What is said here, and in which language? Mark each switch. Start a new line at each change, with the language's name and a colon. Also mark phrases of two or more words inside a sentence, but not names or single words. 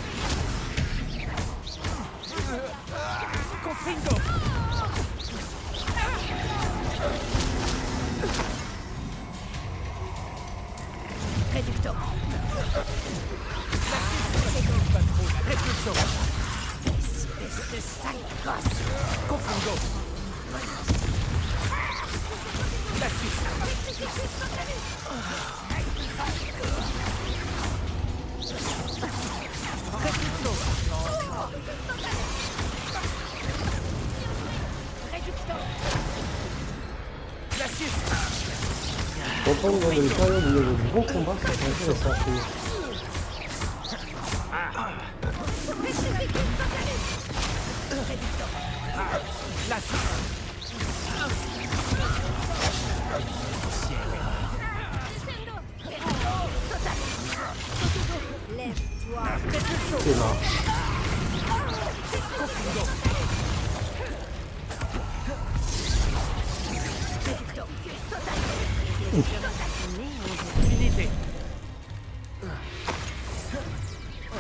French: Confringo! Réductor! Repulso! Espèce de sale gosse! Confringo! Glacius! Petrificus totalis! Repulso! Réductor! Glacius! Pourtant, dans des périodes où il y a de bons combats, c'est intéressant. Petrificus totalis! Réductor! Glacius! Descendo! Totalis! Lève-toi! C'est marche. Réductor! Unité!